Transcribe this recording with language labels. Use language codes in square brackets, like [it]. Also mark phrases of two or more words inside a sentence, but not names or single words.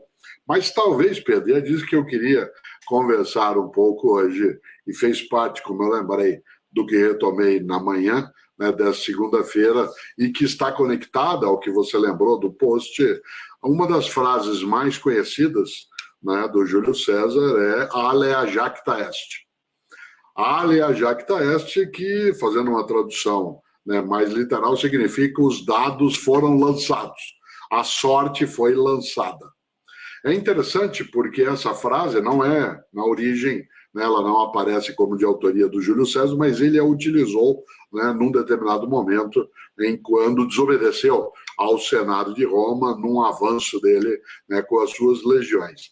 [pt] Mas talvez, Pedro, é disso que eu queria conversar um pouco hoje, e fez parte, como eu lembrei, do que retomei na manhã, né, dessa segunda-feira, e que está conectada ao que você lembrou do post. Uma das frases mais conhecidas, né, do Júlio César é [la] "alea jacta est". "Alea jacta est", [pt] que, fazendo uma tradução, né, mais literal, significa "os dados foram lançados", a sorte foi lançada. É interessante porque essa frase não é, na origem, né, ela não aparece como de autoria do Júlio César, mas ele a utilizou, né, num determinado momento, em quando desobedeceu ao Senado de Roma, num avanço dele, né, com as suas legiões.